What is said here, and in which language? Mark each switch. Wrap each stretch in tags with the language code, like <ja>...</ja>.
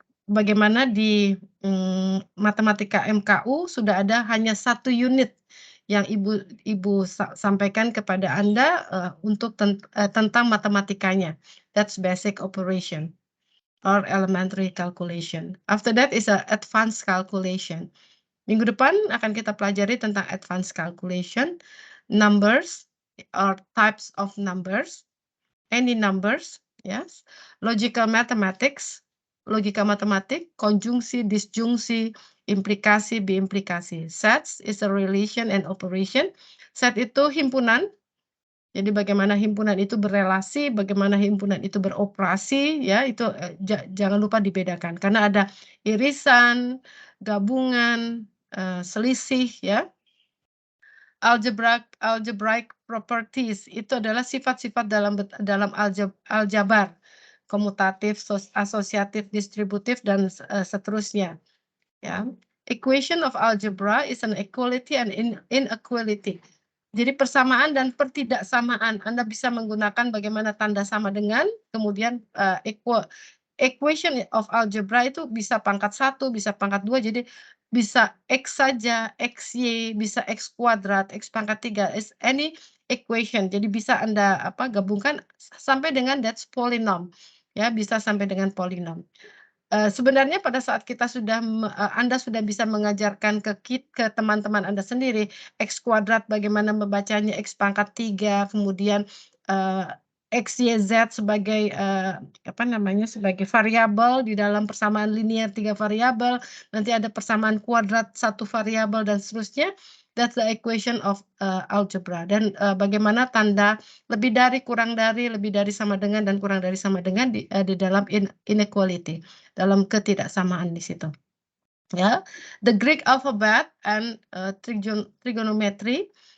<id>Bagaimana di, matematika MKU sudah ada hanya 1 unit yang Ibu sampaikan kepada Anda, untuk tentang matematikanya.</id> <en>That's basic operation or elementary calculation. After that is a advanced calculation.</en> <id>Minggu depan akan kita pelajari tentang</id> <en>advanced calculation, numbers or types of numbers, any numbers, yes, logical mathematics,</en> <id>logika matematik, konjungsi, disjungsi, implikasi, biimplikasi.</id> <en>Sets is a relation and operation.</en> <id>Set itu himpunan, jadi bagaimana himpunan itu berelasi, bagaimana himpunan itu beroperasi, ya itu, jangan lupa dibedakan karena ada irisan, gabungan, selisih, ya. Algebraic properties itu adalah sifat-sifat dalam aljabar, komutatif, asosiatif, distributif, dan seterusnya, ya.</id> <en>Equation of algebra is an equality and inequality.</en> <id>Jadi persamaan dan pertidaksamaan, Anda bisa menggunakan bagaimana tanda sama dengan, kemudian, equation of algebra itu bisa pangkat 1, bisa pangkat 2, jadi bisa X saja, XY, bisa X kuadrat, X pangkat 3,</id> <en>is any equation.</en> <id>Jadi bisa Anda, gabungkan sampai dengan</id> <en>that's polynom,</en> <id>ya, bisa sampai dengan polinom. Sebenarnya pada saat Anda sudah bisa mengajarkan ke teman-teman Anda sendiri, X kuadrat bagaimana membacanya X pangkat 3, kemudian, eee, X, Y, Z sebagai, sebagai variabel di dalam persamaan linier 3 variabel, nanti ada persamaan kuadrat 1 variabel dan seterusnya.</id> <en>That's the equation of algebra.</en> <id>Dan bagaimana tanda lebih dari, kurang dari, lebih dari sama dengan, dan kurang dari sama dengan di dalam inequality, dalam ketidaksamaan di situ.</id> <en>Ya, the Greek alphabet and trigonometry.</en>